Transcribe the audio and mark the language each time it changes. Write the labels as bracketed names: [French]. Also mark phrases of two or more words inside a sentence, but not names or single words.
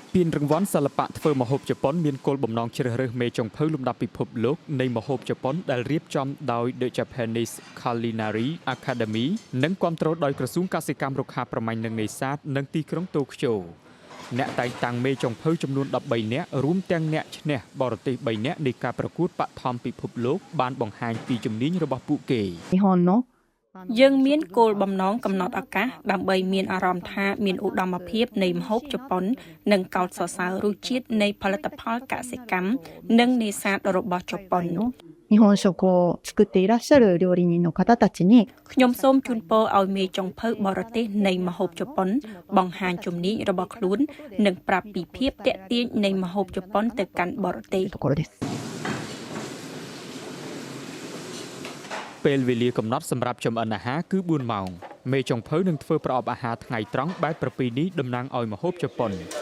[Khmer] រង្វាន់សិល្បៈធ្វើម្ហូបជប៉ុនមានគោលបំណងជ្រើសរើសមេចុងភៅលំដាប់ពិភពលោកនៃម្ហូបជប៉ុនដែលរៀបចំដោយ The Japanese Culinary Academy និងគាំទ្រដោយក្រសួងកសិកម្មរុក្ខាប្រមាញ់និងនេសាទនិងទីក្រុងតូក្យូអ្នកតែងតាំងមេចុងភៅចំនួន13នាក់រួមទាំងអ្នកឈ្នះបរទេស3នាក់នៃការប្រកួតបឋមពិភពលោកបានបង្ហាញពីជំនាញរបស់ពួកគេ យើងមានគោលបំណងកំណត់ឱកាសដើម្បីមានអារម្មណ៍ថាមានឧត្តមភាពនៃម្ហូបជប៉ុននិងកោតសរសើររសជាតិនៃផលិតផលកសិកម្មនិងនេសាទរបស់ជប៉ុន [Japanese] 日本食を作っていらっしゃる料理人の方たちに [Khmer] ខ្ញុំសូមជូនពរឲ្យមេចុងភៅបរទេសនៃម្ហូបជប៉ុនបង្ហាញជំនាញរបស់ខ្លួននិងប្រាប់ពីភាពទាក់ទាញនៃម្ហូបជប៉ុនទៅកាន់បរទេស ពេលវេលាកំណត់សម្រាប់ចម្អិនអាហារគឺ4ម៉ោងមេចុងភៅនឹងធ្វើប្រអប់អាហារថ្ងៃត្រង់បែបប្រពៃណីតំណាងឲ្យម្ហូបជប៉ុន